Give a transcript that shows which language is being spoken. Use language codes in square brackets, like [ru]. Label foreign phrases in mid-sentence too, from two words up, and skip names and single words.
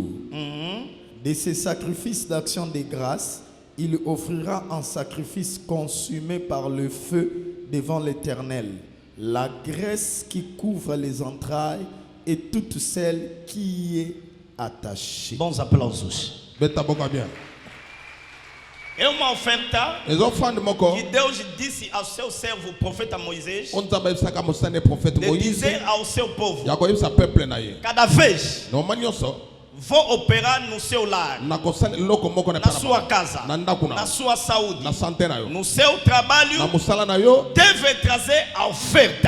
[fr] De ces sacrifices d'action de grâce, il offrira un sacrifice consumé par le feu devant l'Éternel, la graisse qui couvre les entrailles et toute celle qui y est attachée. [pt] Bons aplausos. É uma oferta que Deus disse ao seu servo, o profeta Moisés, de dizer ao seu povo: cada vez vou operar no seu lar, na sua casa, na sua saúde, no seu trabalho, deve trazer a oferta.